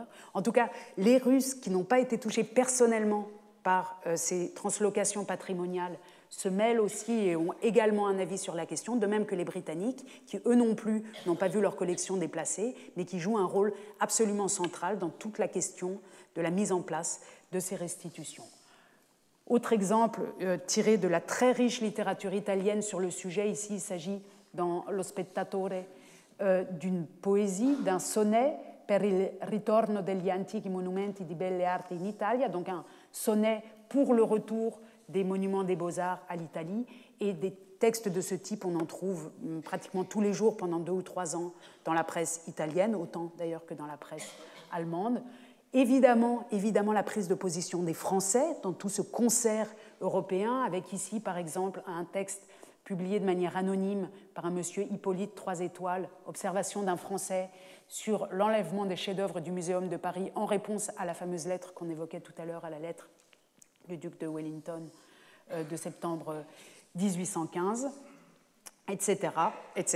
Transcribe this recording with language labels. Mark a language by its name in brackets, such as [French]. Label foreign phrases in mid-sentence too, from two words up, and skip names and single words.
[French] En tout cas, les Russes qui n'ont pas été touchés personnellement par ces translocations patrimoniales se mêlent aussi et ont également un avis sur la question, de même que les Britanniques, qui eux non plus n'ont pas vu leur collection déplacée, mais qui jouent un rôle absolument central dans toute la question de la mise en place de ces restitutions. Autre exemple tiré de la très riche littérature italienne sur le sujet, ici il s'agit dans Lo Spettatore d'une poésie, d'un sonnet per il ritorno degli antichi monumenti di belle arti in Italia, donc un sonnet pour le retour des monuments des beaux-arts à l'Italie, et des textes de ce type, on en trouve pratiquement tous les jours pendant 2 ou 3 ans dans la presse italienne, autant d'ailleurs que dans la presse allemande. Évidemment, la prise de position des Français dans tout ce concert européen, avec ici par exemple un texte publié de manière anonyme par un monsieur Hippolyte 3 étoiles, observation d'un Français sur l'enlèvement des chefs-d'œuvre du Muséum de Paris en réponse à la fameuse lettre qu'on évoquait tout à l'heure, à la lettre du duc de Wellington de septembre 1815, etc., etc.